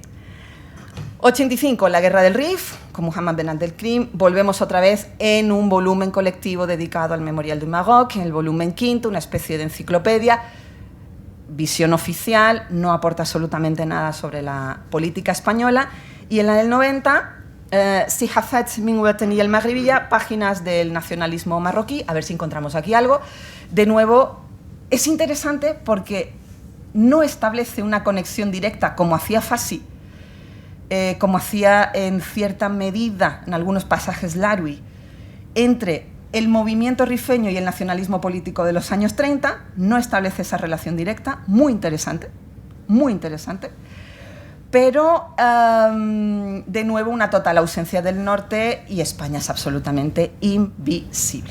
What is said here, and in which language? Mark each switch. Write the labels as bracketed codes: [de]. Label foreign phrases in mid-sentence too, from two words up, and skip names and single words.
[es] 85, la Guerra del Rif, con Mohamed Ben Abdelkrim. Volvemos otra vez en un volumen colectivo dedicado al Memorial du Maroc, en el volumen quinto, una especie de enciclopedia, visión oficial, no aporta absolutamente nada sobre la política española. Y en la del 90, Sihafat min Wataniyya al-Maghribiyya, páginas del nacionalismo marroquí, a ver si encontramos aquí algo. De nuevo, Es interesante porque no establece una conexión directa, como hacía Fassi, como hacía en cierta medida, en algunos pasajes, Larui, entre el movimiento rifeño y el nacionalismo político de los años 30, no establece esa relación directa, muy interesante, pero de nuevo una total ausencia del norte y España es absolutamente invisible.